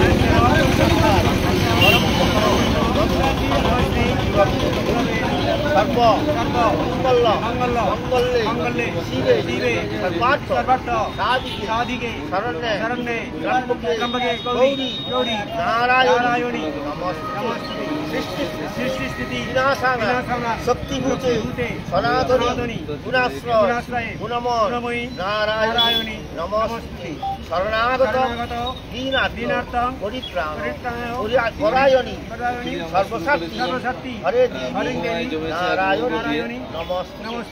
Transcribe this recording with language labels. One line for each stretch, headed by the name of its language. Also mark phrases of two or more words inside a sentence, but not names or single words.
Sanskrit: সর্ব সর্ব মঙ্গল মঙ্গলে শিবে সর্বার্থ সাধিকে শরণ্যে ত্র্যম্বকে গৌরী নারায়ণী নমস্তে। সৃষ্টি স্থিতি বিনাশানা শক্তিভূতে সনাতনী গুণাশ্রয়ে গুণময়ী নারায়ণী নমস্তে। শরণাগত দীনার্থ পরায়ণী সর্বশক্তি হরে দেবী নারায়ণী নমস্তে।